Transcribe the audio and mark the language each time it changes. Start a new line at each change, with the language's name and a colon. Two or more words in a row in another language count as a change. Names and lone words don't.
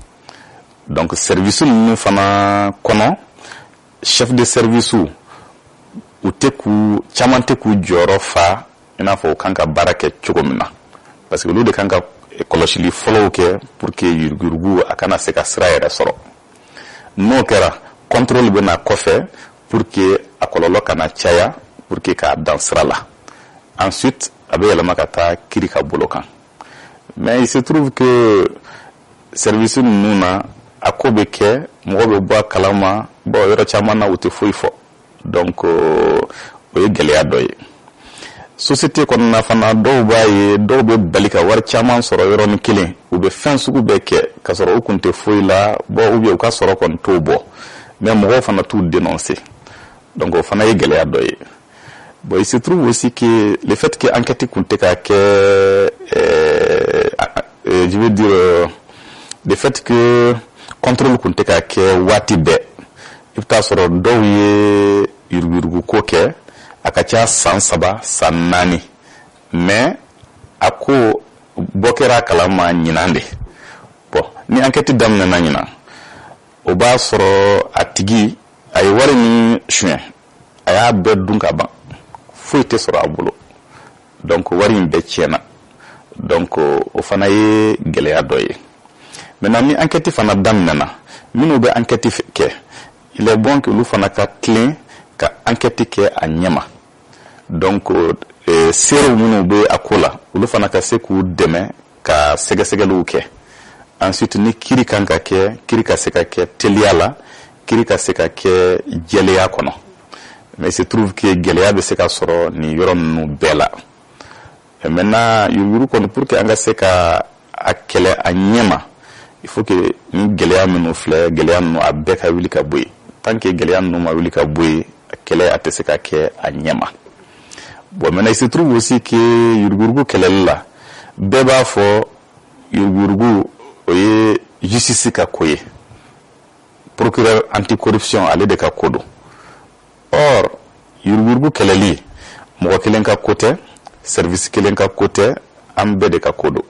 Bambara: donc service ninnu fana kɔnɔ
French: chef de service
Bambara: caman tɛ k'u jɔyɔrɔ fa i n'a fɔ u kan ka baara kɛ cogo min na
French: parce que
Bambara: olu de kan ka kɔlɔsili fɔlɔw kɛ
French: pour que
Bambara: yuruguyurugu a kana se ka sira yɛrɛ sɔrɔ n'o kɛra contrôle bɛ na kɔfɛ
French: pour que
Bambara: a kɔlɔlɔ kana caya
French: pour que
Bambara: k'a dan sira la ensuite a bɛ yɛlɛma ka taa kiri ka bolo kan
French: mais il se trouve que
Bambara: service ninnu na a ko bɛ kɛ mɔgɔ bɛ bɔ a kalama bon yɔrɔ caman na u tɛ foyi fɔ donc o ye gɛlɛya dɔ ye société kɔnɔna fana dɔw b'a ye dɔw bɛ bali ka wari caman sɔrɔ yɔrɔnin kelen u bɛ fɛn sugu bɛɛ kɛ ka sɔrɔ u kun tɛ foyi la
French: bon ou bien
Bambara: u ka sɔrɔ kɔni t'o bɔ mais mɔgɔw fana t'u dénoncer donc o fana ye gɛlɛya dɔ ye
French: bon il se trouve aussi que le fait que enquête
Bambara: kun tɛ ka kɛ
French: je veux dire le fait que contrôle
Bambara: kun tɛ ka kɛ waati bɛɛ i bɛ taa sɔrɔ dɔw ye yuruguyurugu ko kɛ a ka ca san 3 san 4 mais a ko bɔ kɛra a kalama ɲinan de bon ni enquête daminɛna ɲinan o b'a sɔrɔ a tigi a ye wari min suɲɛ a y'a bɛɛ dun ka ban foyi tɛ sɔrɔ a bolo donc wari in bɛɛ tiɲɛna donc o fana ye gɛlɛya dɔ ye. Maintenant ni enquête fana daminɛna minnu bɛ enquête kɛ
French: il est bon que
Bambara: olu fana ka tilen ka enquête kɛ a ɲɛma. Donc serew minnu bɛ a ko la olu fana ka se k'u dɛmɛ ka sɛgɛsɛgɛliw kɛ. Ensuite ni kiri kan ka kɛ kiri ka se ka kɛ teliya la kiri ka se ka kɛ jɛlɛya kɔnɔ.
French: Mais il se trouve que
Bambara: gɛlɛya bɛ se ka sɔrɔ nin yɔrɔ ninnu bɛɛ la.
French: Et maintenant
Bambara: yuruguyurugu kɔni
French: pour que
Bambara: an ka se ka a kɛlɛ a ɲɛma
French: il faut que
Bambara: ni gɛlɛya minnu filɛ gɛlɛya ninnu a bɛɛ ka wuli ka bɔ yen. Tant que gɛlɛya ninnu ma wuli ka bɔ yen kɛlɛ a tɛ se ka kɛ a ɲɛma.
French: Bon maintenant il se trouve aussi que
Bambara: yuruguyurugu kɛlɛli la bɛɛ b'a fɔ yuruguyurugu o ye justice ka ko ye.
French: Procureur anticorruption
Bambara: ale de ka ko don. Or yuruguyurugu kɛlɛli mɔgɔ kelen ka ko tɛ service kelen ka ko tɛ an bɛɛ de ka ko don.